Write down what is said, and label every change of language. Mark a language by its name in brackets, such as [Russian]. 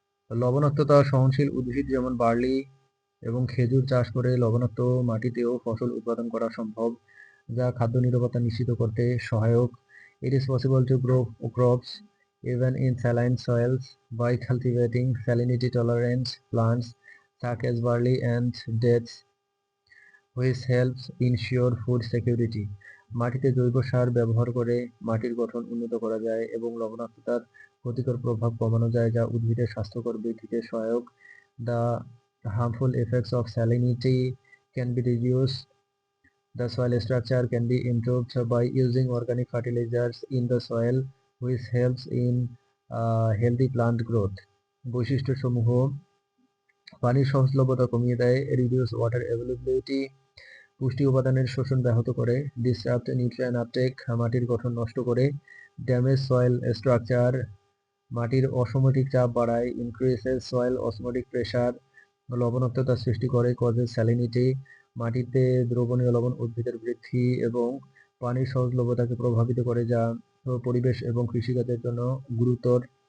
[Bangla] লবণাক্ততা সহনশীল উদ্ভিদ যেমন বার্লি এবং খেজুর চাষ করে লবণাক্ত মাটিতেও ফসল উৎপাদন করা সম্ভব, যা খাদ্য নিরাপত্তা নিশ্চিত করতে সহায়ক। [English] It is possible to grow crops even in saline soils by cultivating salinity tolerant plants such as barley and dates, which helps ensure food security. [Bangla] মাটিতে জৈব সার ব্যবহার করে মাটির গঠন উন্নত করা যায় এবং লবণাক্ততার ক্ষতিকর প্রভাব কমানো যায়, যা উদ্ভিদের স্বাস্থ্যকর বৃদ্ধিতে সহায়ক। [English] The harmful effects of salinity can be reduced. The soil structure can be improved by using organic fertilizers in the soil, which helps in healthy plant growth. [Bangla] বৈশিষ্ট্যসমূহ: পানির সহজলভ্যতা কমিয়ে দেয়, [English] reduce water availability, [Bangla] পুষ্টি উপাদানের শোষণ ব্যাহত করে, [English] disrupt nutrient uptake, [Bangla] মাটির গঠন নষ্ট করে, [English] damage soil structure, [Bangla] মাটির অসমমিক চাপ বাড়ায়, [English] increases soil osmotic pressure, [Bangla] লবণাক্ততা সৃষ্টি করে, [English] causes salinity, [Bangla] মাটিতে দ্রবণীয় লবণ উদ্ভিদের বৃদ্ধি এবং পানির সহজলভ্যতাকে প্রভাবিত করে, যা পরিবেশ এবং কৃষিকাজের জন্য গুরুতর।